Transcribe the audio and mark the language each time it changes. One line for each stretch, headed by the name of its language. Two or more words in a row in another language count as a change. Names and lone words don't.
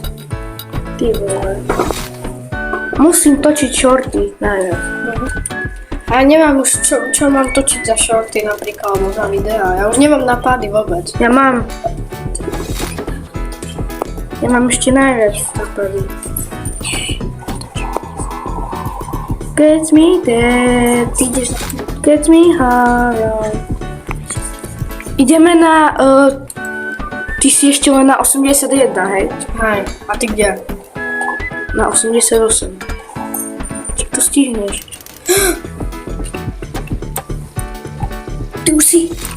Slovak: Ty vole. Musím točiť shorty najviac. A ja neviem už čo mám točiť za shorty napríklad, alebo za videá. Ja už nemám napady vôbec. Ja mám ešte najviac nápadí.
English: Gets me dead,
Slovak: Ty ideš na...
English: gets me hard.
Slovak: Ideme na... ty si ešte len na 81, hej? Hej, a ty kde? Na 88. Či to stihneš? Ty už si...